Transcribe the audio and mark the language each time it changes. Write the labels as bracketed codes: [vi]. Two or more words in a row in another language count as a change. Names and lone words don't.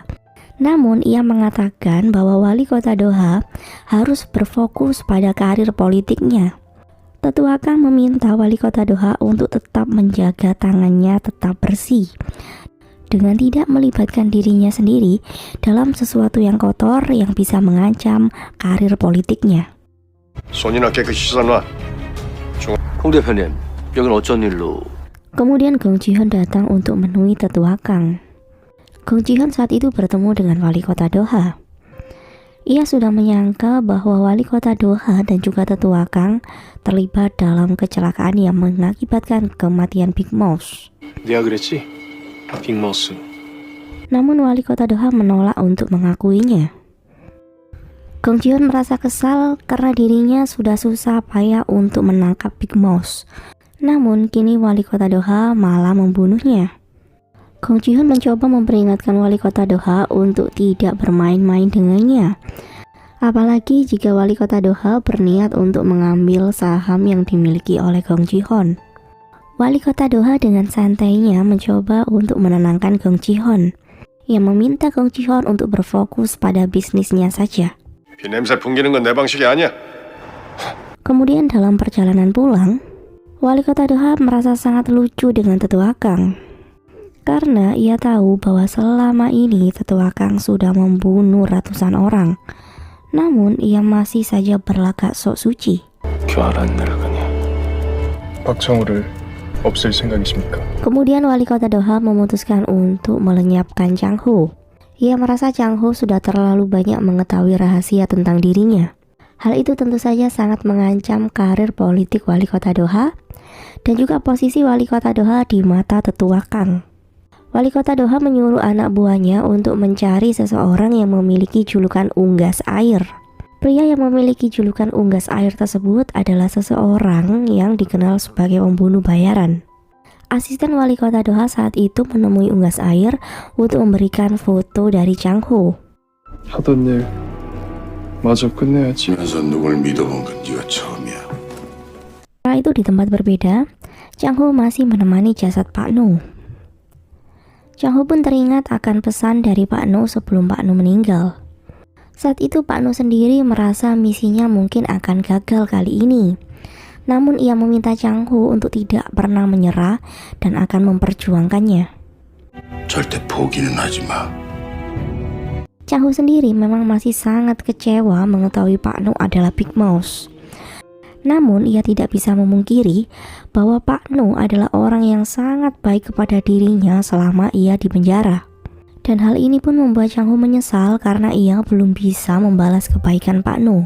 [id] Namun ia mengatakan bahwa wali kota Doha harus berfokus pada karir politiknya. Tetua Kang meminta wali kota Doha untuk tetap menjaga tangannya tetap bersih dengan tidak melibatkan dirinya sendiri dalam sesuatu yang kotor yang bisa mengancam karir politiknya. [ko] 손이나 깨끗이 씻어놔. 홍 대표님, 여긴 어쩐 일로? [id] Kemudian Gong Ji-hyun datang untuk menemui tetua Kang. Gong Ji-hyun saat itu bertemu dengan wali kota Doha. Ia sudah menyangka bahwa wali kota Doha dan juga tetua Kang terlibat dalam kecelakaan yang mengakibatkan kematian Big Mouse. [ko] 네가 그랬지? 빅마우스. [id] Namun wali kota Doha menolak untuk mengakuinya. Gong Ji-hyun merasa kesal karena dirinya sudah susah payah untuk menangkap Big Mouse. Namun kini wali kota Doha malah membunuhnya. Gong Ji-hyun mencoba memperingatkan wali kota Doha untuk tidak bermain-main dengannya. Apalagi jika wali kota Doha berniat untuk mengambil saham yang dimiliki oleh Gong Ji-hyun. Wali kota Doha dengan santainya mencoba untuk menenangkan Gong Ji-hyun, yang meminta Gong Ji-hyun untuk berfokus pada bisnisnya saja. [ko] 비냄새 풍기는 건 내 방식이 아니야. [id] Kemudian dalam perjalanan pulang, wali kota Doha merasa sangat lucu dengan tetua Kang. Karena ia tahu bahwa selama ini tetua Kang sudah membunuh ratusan orang. Namun ia masih saja berlagak sok suci. [ko] 교활 안 날아가냐? 박창호를 없앨 생각이십니까? [id] Kemudian wali kota Doha memutuskan untuk melenyapkan Chang Ho. Ia merasa Chang Ho sudah terlalu banyak mengetahui rahasia tentang dirinya. Hal itu tentu saja sangat mengancam karir politik wali kota Doha dan juga posisi wali kota Doha di mata tetua Kang. Wali kota Doha menyuruh anak buahnya untuk mencari seseorang yang memiliki julukan unggas air. Pria yang memiliki julukan unggas air tersebut adalah seseorang yang dikenal sebagai pembunuh bayaran. Asisten wali kota Doha saat itu menemui unggas air untuk memberikan foto dari Chang Ho. [ko] 하던 일 마저 끝내야지. 면서 누굴 믿어본 건 네가 처음이야. [id] Setelah itu di tempat berbeda, Chang Ho masih menemani jasad Pak No. Chang Ho pun teringat akan pesan dari Pak No sebelum Pak No meninggal. Saat itu Pak No sendiri merasa misinya mungkin akan gagal kali ini. Namun ia meminta Chang Ho untuk tidak pernah menyerah dan akan memperjuangkannya. [ko] 절대 포기는 하지 마. [id] Chang Ho sendiri memang masih sangat kecewa mengetahui Pak No adalah Big Mouse. Namun ia tidak bisa memungkiri bahwa Pak No adalah orang yang sangat baik kepada dirinya selama ia di penjara. Dan hal ini pun membuat Chang Ho menyesal karena ia belum bisa membalas kebaikan Pak No.